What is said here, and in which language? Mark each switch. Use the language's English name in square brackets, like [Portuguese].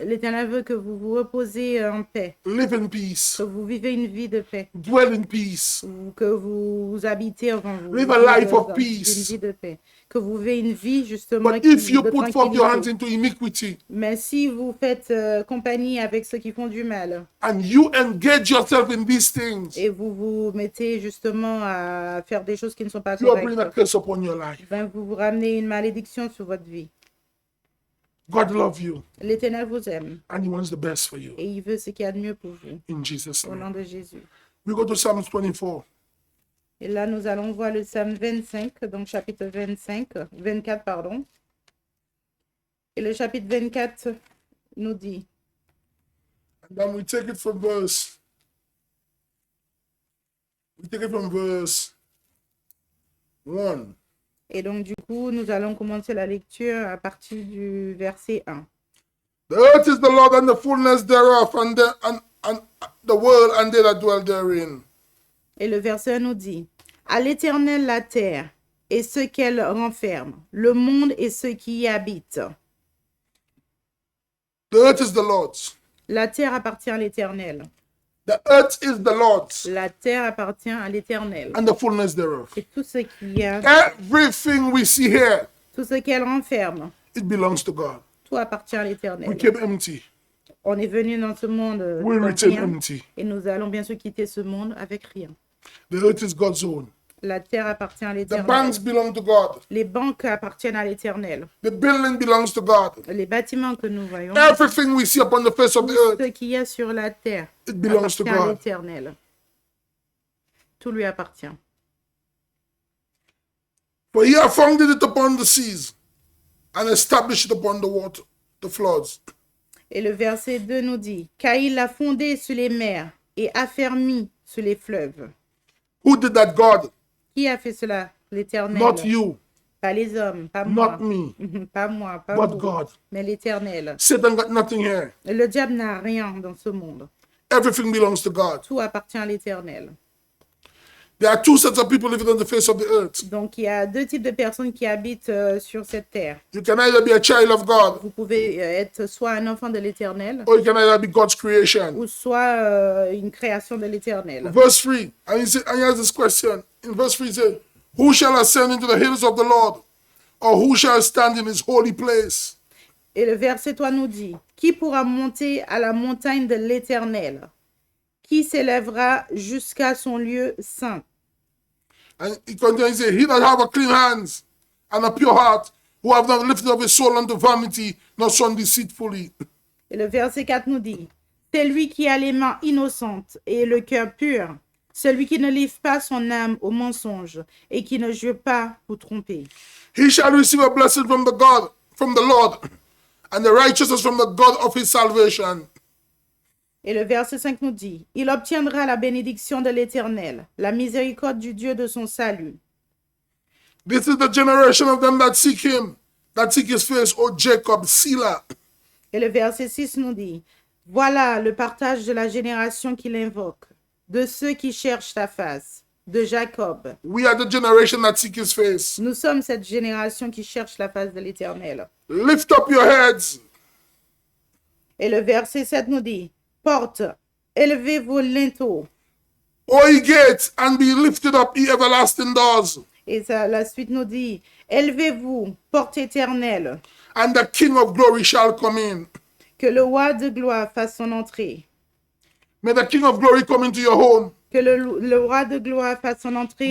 [French] L'Éternel veut que vous vous reposez en paix, [English] live in peace, [French] que vous vivez une vie de paix, [English] dwell in peace. [French] ou que vous habitez, enfin, vous [English] Live a [French] vivez [English] life of [French] dans [English] peace. [French] une vie de paix, que vous vivez une vie justement [English] But if you [French] de [English] put forth your hands [French] tranquillité. [English] into iniquity [French] Mais si vous faites compagnie avec ceux qui font du mal [English] and you engage yourself in these things, [French] et vous vous mettez justement à faire des choses qui ne sont pas [English] you are bringing a [French] correctes, [English] curse upon your life. [French] ben vous vous ramenez une malédiction sur votre vie. [English] God loves you [French] L'Éternel vous aime [English] and He wants the best for you. [French] et il veut ce qu'il y a de mieux pour vous. [English] In Jesus' [French] Au [English] name. [French] nom de Jésus. [English] We go to Psalms 24. [French] Et là, nous allons voir le psaume 25, donc chapitre 24, pardon. Et le chapitre 24 nous dit, [English] And then we take it from verse. We take it from verse 1. [French] et donc du coup, nous allons commencer la lecture à partir du verset 1. [English] The earth is the Lord and the fullness thereof, and the world and they that dwell therein. [French] Et le verset 1 nous dit, à l'Éternel la terre et ce qu'elle renferme, le monde et ceux qui y habitent. [English] The earth is the Lord's. [French] La terre appartient à l'Éternel. [English] The earth is the Lord's [French] La terre appartient à l'Éternel. [English] and the fullness thereof. [French] Et tout ce qui y a, [English] Everything we see here, [French] tout ce qu'elle renferme, [English] it belongs to God. [French] tout appartient à [English] We [French] l'Éternel. [English] came empty. [French] On est venu dans ce monde [English] We [French] sans [English] return [French] rien, [English] empty. [French] et nous allons bien sûr quitter ce monde avec rien. [English] The earth is God's own. [French] La terre appartient à [English] The [French] l'Éternel. [English] banks belong to God. [French] Les banques appartiennent à l'Éternel. [English] The building belongs to God. [French] Les bâtiments que nous voyons, [English] Everything we see upon the face of the earth, [French] ce qu'il y a sur la terre, [English] it belongs to [French] appartient à [English] God. [French] l'Éternel. Tout lui appartient. [English] For He hath founded it upon the seas and established it upon the water, the floods. [French] Et le verset 2 nous dit, car il l'a fondé sur les mers et affermi sur les fleuves. [English] Who did that? God, [French] Qui a fait cela? L'Éternel. [English] not you, [French] Pas les hommes, pas moi. [English] not me, [French] Pas moi, pas [English] but [French] vous, [English] God. [French] mais l'Éternel. [English] Satan got nothing here. [French] Le diable n'a rien dans ce monde. [English] Everything belongs to God. [French] Tout appartient à l'Éternel. [English] There are two sets of people living on the face of the earth. [French] Donc, il y a deux types de personnes qui habitent sur cette terre. [English] You can either be a child of God [French] Vous pouvez être soit un enfant de l'Éternel [English] or you can either be God's creation. [French] ou soit une création de l'Éternel. [English] Verse 3, and he has this question. In verse 3, he says, who shall ascend into the hills of the Lord? Or who shall stand in his holy place? [French] Et le verset 3 nous dit, qui pourra monter à la montagne de l'Éternel? Qui s'élèvera jusqu'à son lieu saint? [English] And he continues, he says, he that have a clean hands and a pure heart, who have not lifted up his soul unto vanity, nor shone deceitfully. [French] Et le verset 4 nous dit, c'est lui qui a les mains innocentes et le cœur pur, celui qui ne livre pas son âme au mensonge et qui ne jure pas pour tromper. [English] He shall receive a blessing from the Lord, and the righteousness from the God of his salvation. [French] Et le verset 5 nous dit, il obtiendra la bénédiction de l'Éternel, la miséricorde du Dieu de son salut. [English] This is the generation of them that seek him, that seek his face, O Jacob, Selah. [French] Et le verset 6 nous dit, voilà le partage de la génération qui l'invoque, de ceux qui cherchent ta face, de Jacob. [English] We are the generation that seek his face. [French] Nous sommes cette génération qui cherche la face de l'Éternel. [English] Lift up your heads, [French] Et le verset 7 nous dit, porte, élevez vos linteaux. [English] O ye gates, and be lifted up, ye everlasting doors, [French] Et ça, la suite nous dit, élevez-vous, porte éternelle, [English] and the King of glory shall come in. [French] que le roi de gloire fasse son entrée. [English] May the King of glory come into your home. [French] Que le roi de gloire fasse son entrée